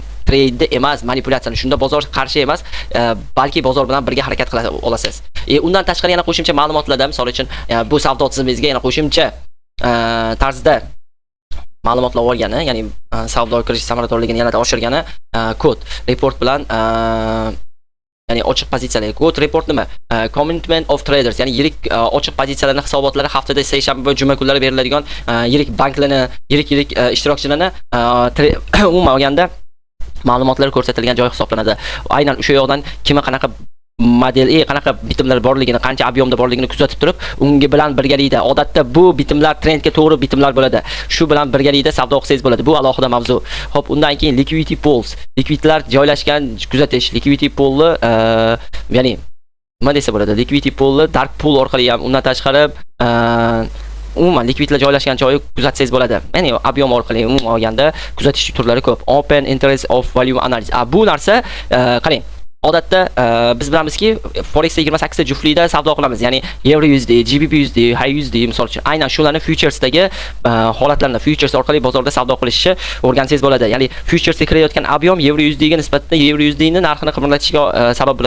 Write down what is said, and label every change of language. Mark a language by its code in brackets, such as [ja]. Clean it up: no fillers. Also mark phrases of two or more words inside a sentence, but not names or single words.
[uz] Trade emas, manipulyatsiyani. Shunda bozor qarshi emas, balki bozor bilan birga harakat qila olasiz. Undan tashqari yana qo'shimcha ma'lumotlarda, misol uchun bu savdo tizimingizga yana qo'shimcha tarzda ma'lumotlar olgani, ya'ni savdo kirish samaradorligini yanada oshirgani kod report bilan ya'ni ochiq pozitsiyalar. Kod report nima? [en] Commitment of traders, [uz] ya'ni yirik ochiq pozitsiyalarning hisobotlari haftada seshanba va juma kunlari beriladigan yirik banklarni, yirik ishtirokchilarni umuman olganda ma'lumotlar ko'rsatilgan joy hisoblanadi. Aynan o'sha yoqdan kimga qanaqa model, qanaqa bitimlar borligini, qancha ob'yomda borligini kuzatib turib, unga bilan birgalikda odatda bu bitimlar trendga to'g'ri bitimlar bo'ladi. Shu bilan birgalikda savdo qilsangiz bo'ladi. Bu alohida mavzu. Xo'p, undan keyin [en] liquidity pools, [uz] likvidlar joylashgan kuzatish. [en] Liquidity poolni [uz] ya'ni nima desa bo'ladi? [en] Liquidity poolni dark pool [uz] orqali ham, undan tashqari umuman likvidlar joylashgan joyi kuzatsangiz bo'ladi. Ya'ni ob'yom orqali umuman olganda kuzatish turlari ko'p. [en] Open interest of value analysis. [uz] Bu narsa qarang. Odatda biz bilamizki, Forexda 28 ta juftlikda savdo qilamiz. Ya'ni Euro USD, GBP USD, High USD misol uchun aynan shularni futuresdagi holatlarni futures orqali bozorda savdo qilishni o'rgansangiz bo'ladi. Ya'ni futuresga kirayotgan ob'yom Euro USD ga nisbatan Euro USD ni narxini qimmatlatishiga sabab bo'ladi.